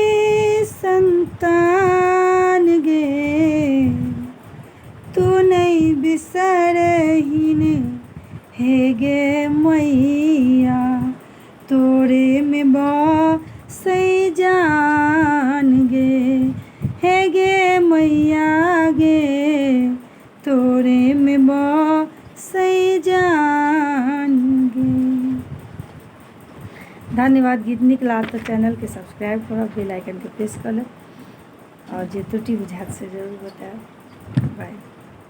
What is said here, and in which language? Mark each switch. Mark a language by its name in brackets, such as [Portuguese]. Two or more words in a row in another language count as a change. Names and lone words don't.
[Maithili] संतान गे, तू नहीं बिसरहिन हे गे मैया, तोरे में बसै जान गे, हे गे मैया गे, तोरे में बसै जान गे। धन्यवाद। गीत नीक लागल तो चैनल के सब्सक्राइब करब, [English] bell icon [Maithili] के प्रेस कर लब और जे त्रुटि बुझात से जरूर बताएब। बाय।